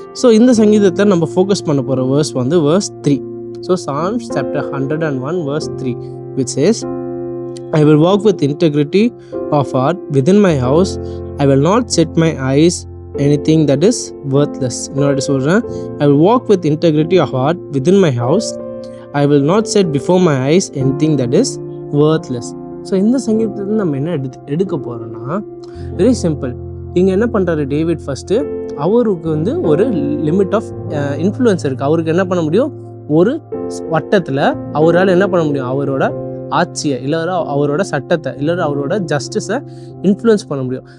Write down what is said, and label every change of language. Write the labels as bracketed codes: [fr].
[ta] So இந்த சங்கீதத்தை நம்ம ஃபோக்கஸ் பண்ண போகிற வேர்ஸ் வந்து verse 3. [en] So Psalms chapter 101 verse 3 which says, I will walk with integrity of heart within my house. I will not set my eyes anything that is worthless. [ta] இன்னொரு சொல்கிறேன், [en] I will walk with integrity of heart within my house. I will not set before my eyes anything that is worthless. [ta] So இந்த சங்கீதத்தில் நம்ம என்ன எடுக்க போகிறோன்னா very simple. இங்கே என்ன பண்ணுறாரு டேவிட், ஃபஸ்ட்டு அவருக்கு வந்து ஒரு லிமிட் ஆஃப் இன்ஃப்ளூயன்ஸ் இருக்குது. அவருக்கு என்ன பண்ண முடியும், ஒரு வட்டத்தில் அவரால் என்ன பண்ண முடியும், அவரோட ஆட்சியை இல்லை அவரோட சட்டத்தை இல்லை அவரோட ஜஸ்டிஸை இன்ஃப்ளூயன்ஸ் பண்ண முடியும்.